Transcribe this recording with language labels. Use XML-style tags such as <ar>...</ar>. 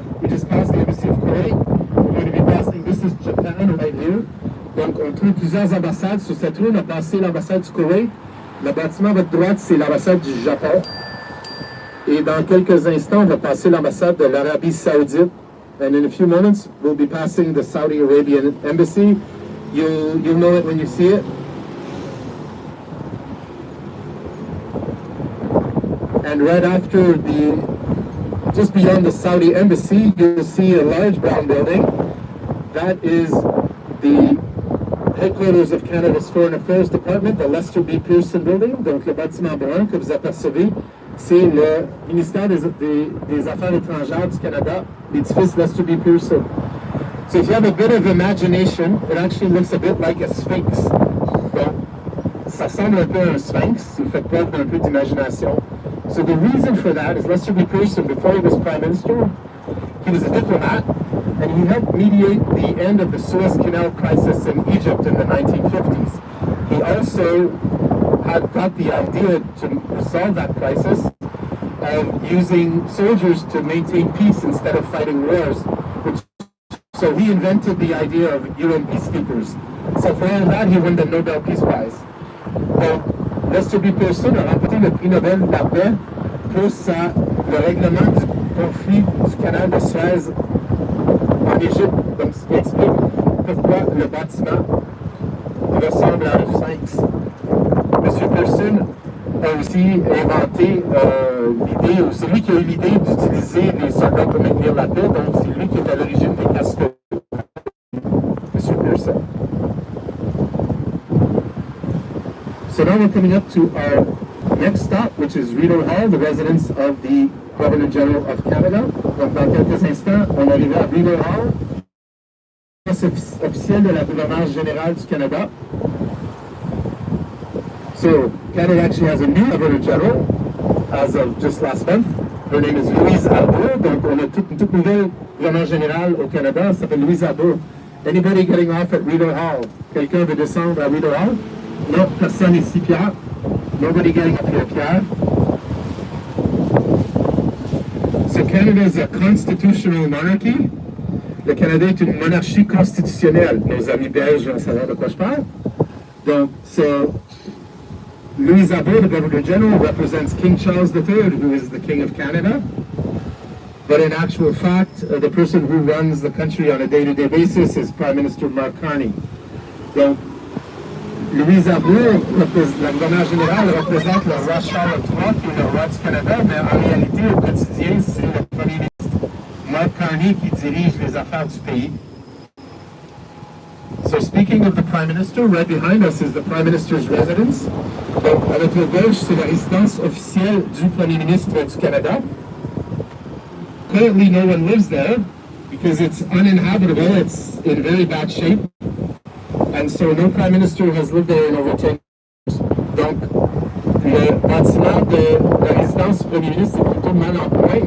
<en>We just passed the embassy of Kuwait. We're going to be passing, this is Japan right here.</en> <fr>Donc on trouve plusieurs ambassades sur cette rue. On a passé l'ambassade du Koweït. Le bâtiment à votre droite, c'est l'ambassade du Japon. Et dans quelques instants, on va passer l'ambassade de l'Arabie Saoudite.</fr> <en>And in a few moments, we'll be passing the Saudi Arabian embassy. You'll know it when you see it. And right after just beyond the Saudi embassy, you'll see a large brown building. That is the headquarters of Canada's Foreign Affairs Department, the Lester B. Pearson Building.</en> <fr>Donc le bâtiment brun que vous apercevez, c'est le ministère des Affaires étrangères du Canada, l'édifice Lester B. Pearson.</fr> <en>So if you have a bit of imagination, it actually looks a bit like a sphinx.</en> <fr>Donc, ça ressemble un peu à un sphinx, si vous faites preuve d'un peu d'imagination.</fr> <en>So the reason for that is Lester B. Pearson, before he was Prime Minister, he was a diplomat, and he helped mediate the end of the Suez Canal crisis in Egypt in the 1950s. He also had got the idea to resolve that crisis of using soldiers to maintain peace instead of fighting wars. So he invented the idea of UN peacekeepers. So for all that, he won the Nobel Peace Prize.</en> <fr>Donc, Lester B. Pearson a remporté le prix Nobel de la paix pour le règlement du conflit du canal de Suez en Égypte. Donc, ce qui explique pourquoi le bâtiment ressemble à un sphinx. M. Pearson a aussi inventé l'idée, ou c'est lui qui a eu l'idée d'utiliser les soldats pour maintenir la paix, donc c'est lui qui est à l'origine des casques. M. Pearson.</fr> <en>So now we're coming up to our next stop, which is Rideau Hall, the residence of the Governor General of Canada.</en> <fr>Donc dans quelques instants, on arrive à Rideau Hall, résidence officielle de la gouverneure générale du Canada.</fr> <en>So Canada actually has a new Governor General as of just last month. Her name is Louise Arbour.</en> <fr>Donc on a une toute nouvelle gouverneure générale au Canada, elle s'appelle Louise Arbour.</fr> <en>Anybody getting off at Rideau Hall?</en> <fr>Quelqu'un veut descendre à Rideau Hall? Non, personne ici, Pierre.</fr> <en>Nobody getting up here, Pierre. So Canada is a constitutional monarchy.</en> <fr>Le Canada est une monarchie constitutionnelle. Nos amis belges vont savoir de quoi je parle.</fr> <en>Donc, so Louise Arbour, the Governor General, represents King Charles III, who is the King of Canada. But in actual fact, the person who runs the country on a day-to-day basis is Prime Minister Mark Carney.</en> <fr>Donc, Louise Arbour, la gouverneure générale, représente le roi Charles III, qui est le roi du Canada, mais en réalité, au quotidien, c'est le premier ministre Mark Carney qui dirige les affaires du pays.</fr> <en>So speaking of the Prime Minister, right behind us is the Prime Minister's residence.</en> <fr>Donc, à notre gauche, c'est la résidence officielle du Premier ministre du Canada.</fr> <en>Currently, no one lives there because it's uninhabitable. It's in very bad shape. And so no Prime Minister has lived there in over 10 years.</en> <fr>Donc, le bâtiment de la résidence du Premier ministre est plutôt mal en point.</fr>